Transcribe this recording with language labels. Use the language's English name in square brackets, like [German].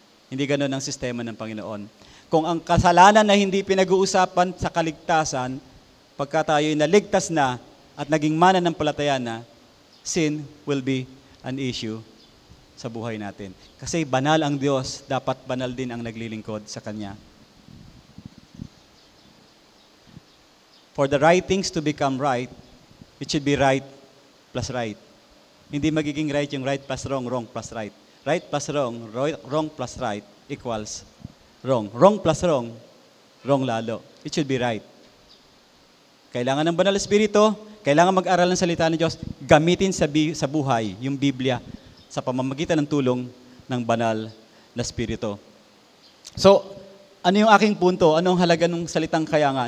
[Filipino] Hindi ganoon ang sistema ng Panginoon. Kung ang kasalanan na hindi pinag-uusapan sa kaligtasan, pagka tayo'y naligtas na at naging mananampalataya na, [English] sin will be an issue [Filipino] sa buhay natin. Kasi banal ang Diyos, dapat banal din ang naglilingkod sa Kanya. [English] For the right things to become right, it should be right plus right. [Filipino] Hindi magiging [English] right yung right plus wrong, wrong plus right. Right plus wrong, wrong plus right equals wrong. Wrong plus wrong, wrong lalo. It should be right. [Filipino] Kailangan ng banal na espiritu, kailangan mag-aral ng salita ng Diyos, gamitin sa buhay yung Biblia sa pamamagitan ng tulong ng banal na espiritu. So, ano yung aking punto? Anong halaga ng salitang kaya nga?